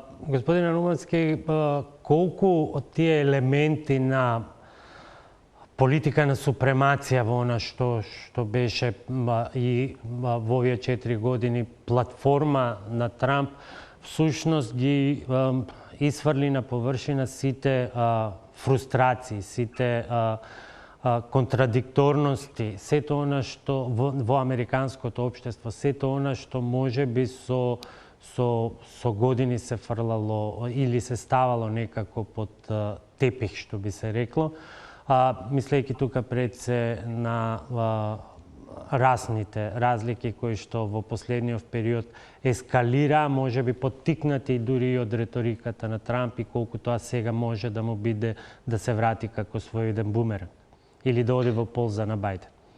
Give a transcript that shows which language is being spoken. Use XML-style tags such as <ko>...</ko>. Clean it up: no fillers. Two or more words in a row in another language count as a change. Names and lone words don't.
<mk>Господине Наумовски, колку од тие елементи на политика на супремација во она што беше и во овие 4 години платформа на Трамп, всушност ги изврли на површина сите фрустрации, site контрадикторности, сето она што во американското општество, сето она што може би со години се фрлало или се ставало некако под тепих, што би се рекло, мислејќи тука пред се на расните разлики кои што во последниот период ескалира, може би поттикнати дури и од реториката на Трамп и колку тоа сега може да му биде да се врати како својден бумеранг или да оди во полза на Бајден.</mk>